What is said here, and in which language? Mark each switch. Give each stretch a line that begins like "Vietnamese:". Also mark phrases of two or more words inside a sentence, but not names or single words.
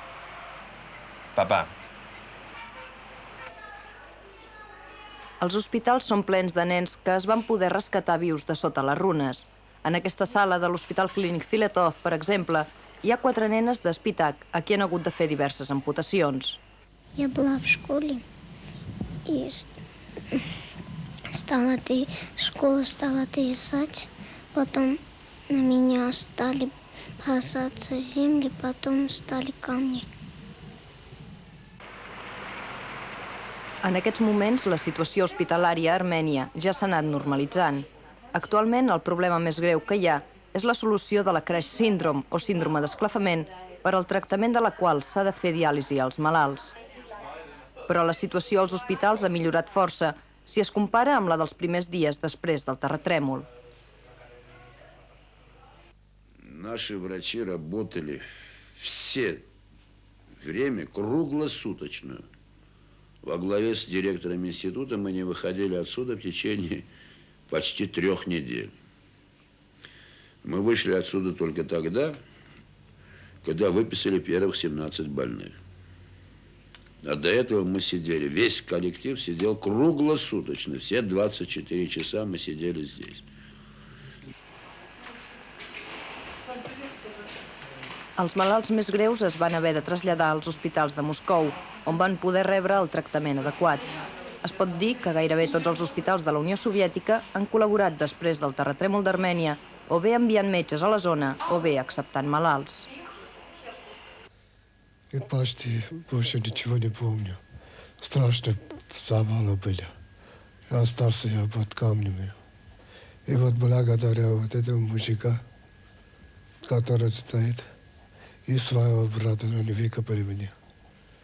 Catalan: Papà. Els hospitals són plens de nens que es van poder rescatar vius de sota les runes. En aquesta sala de l'Hospital Clínic Filetov, per exemple, hi ha 4 nenes d'Espitac a qui han hagut de fer diverses amputacions.
Russian: Я была в школе, и школа стала трясать, потом на меня стали бросаться земли, потом стали камни.
Catalan: En aquests moments, la situació hospitalària a Armènia ja s'ha anat normalitzant. Actualment, el problema més greu que hi ha és la solució de la
English: Crash Syndrome,
Catalan: o síndrome d'esclafament, per al tractament de la qual s'ha de fer diàlisi als malalts. Però la situació als hospitals ha millorat força si es compara amb la dels primers dies després del terratrèmol.
Russian: Наши врачи работали все время круглосуточно. Во главе с директором института мы не выходили отсюда в течение почти 3 недель. Мы вышли отсюда только тогда, когда выписали первых 17 больных. А до этого мы сидели, весь коллектив сидел круглосуточно, все 24 часа мы сидели здесь.
Catalan: Els malalts més greus es van haver de traslladar als hospitals de Moscou, on van poder rebre el tractament adequat. Es pot dir que gairebé tots els hospitals de la Unió Soviètica han col·laborat després del terratrèmol d'Armènia, o bé enviant metges a la zona, o bé acceptant malalts.
Russian: И почти больше ничего не помню. Страшно завалы были. Я остался под камнями. И вот благодаря вот этому мужика, который стоит, и своего брата они выкопали меня.